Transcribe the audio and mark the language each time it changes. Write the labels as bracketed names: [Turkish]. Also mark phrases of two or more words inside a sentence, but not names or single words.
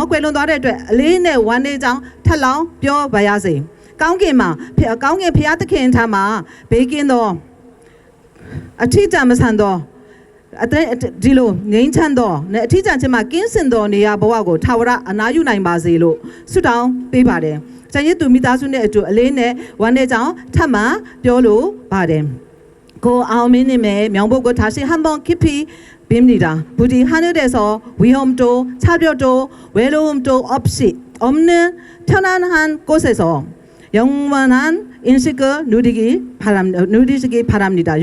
[Burmese] ကွယ်လွန်သွားတဲ့အတွက်အလေးနဲ့ဝမ်းနေကြောင်းထပ်လောင်းပြောပါရစေကောင်းကင်ဖျားသခင်ထံမှာဘေးကင်းသောအထီးကျန်မဆန်သောဒီလိုငြိမ်းချမ်းသောနဲ့အထီးကျန်ခြင်းမှာကင်းစင်သောနေရာဘဝကိုထာဝရအနာယူနိုင်ပါစေလို့ဆုတောင်းပေးပါတယ်။ကျန်ရည်သူမိသားစုနဲ့အတူအလေးနဲ့ဝမ်းနေကြောင်းထပ်မံပြောလိုပါတယ်။ကိုအောင်မင်းနဲ့မြောင်ဘုတ်ကို [Korean] 다시 한번 깊이 빕니다. 부디 하늘에서 위험도 차별도 외로움도 없는 편안한 곳에서 영원한 인식을 누리시기 바랍니다.